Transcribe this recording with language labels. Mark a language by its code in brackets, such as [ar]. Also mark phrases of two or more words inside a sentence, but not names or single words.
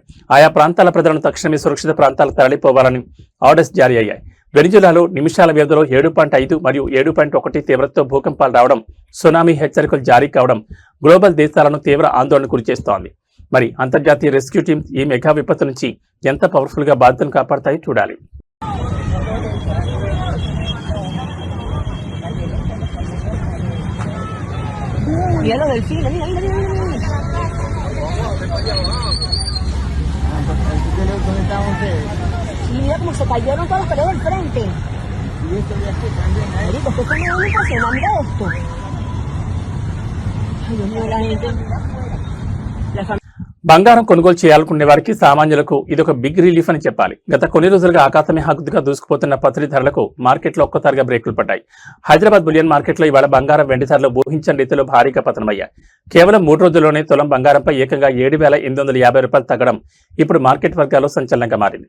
[te] ఆయా ప్రాంతాల ప్రజలను తక్షణమే సురక్షిత ప్రాంతాలకు తరలిపోవాలని ఆర్డర్స్ జారీ అయ్యాయి. వెనిజులాలో నిమిషాల వ్యవధిలో 7.5 మరియు 7.1 తీవ్రతతో భూకంపాలు రావడం, సునామీ హెచ్చరికలు జారీ కావడం గ్లోబల్ దేశాలను తీవ్ర ఆందోళనకు గురిచేస్తోంది. మరి అంతర్జాతీయ [en] rescue teams [te] ఈ మెగా విపత్తు నుంచి ఎంత పవర్ఫుల్ గా బాధ్యతను కాపాడతాయో చూడాలి. [es] Mira lo del cine, mira, mira, mira, mira. Y mira cómo se cayeron todas las paredes del frente. Marico, esto es muy impresionante esto. Ay, Dios mío, la gente. La familia. [te] బంగారం కొనుగోలు చేయాలనుకునే వారికి సామాన్యులకు ఇదొక [en] big relief [te] అని చెప్పాలి. గత కొన్ని రోజులుగా ఆకాశమే హద్దుగా దూసుకుపోతున్న పసిడి ధరలకు మార్కెట్లో ఒక్కసారిగా బ్రేకులు పడ్డాయి. హైదరాబాద్ బులియన్ మార్కెట్లో ఇవాళ బంగారం, వెండి ధరలు ఊహించని రీతిలో భారీగా పతనమయ్యాయి. కేవలం 3 రోజుల్లోనే తులం బంగారంపై ఏకంగా 7,850 రూపాయలు తగ్గడం ఇప్పుడు మార్కెట్ వర్గాల్లో సంచలనంగా మారింది.